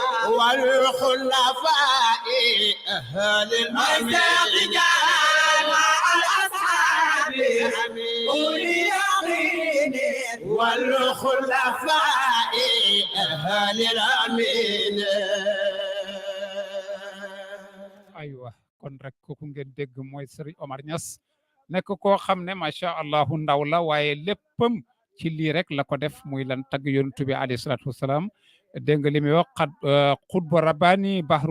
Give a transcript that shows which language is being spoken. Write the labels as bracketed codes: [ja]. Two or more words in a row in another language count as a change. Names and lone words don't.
[ar] والخلفاء أهل الميساق مع الأصحاب أولي اليقين والخلفاء أهل الأمين [wo] aywa kon rek kooku ngeen dégg mooy Serigne Omar Niass nekk koo xam ne [ar] ما شاء الله [wo] ndaw la waaye léppam ci lii rek la ko def muy lan tagg yonent bi [ar] عليه الصلاة والسلام [wo] dégg nga li muy wax xutbu rabbani bahrul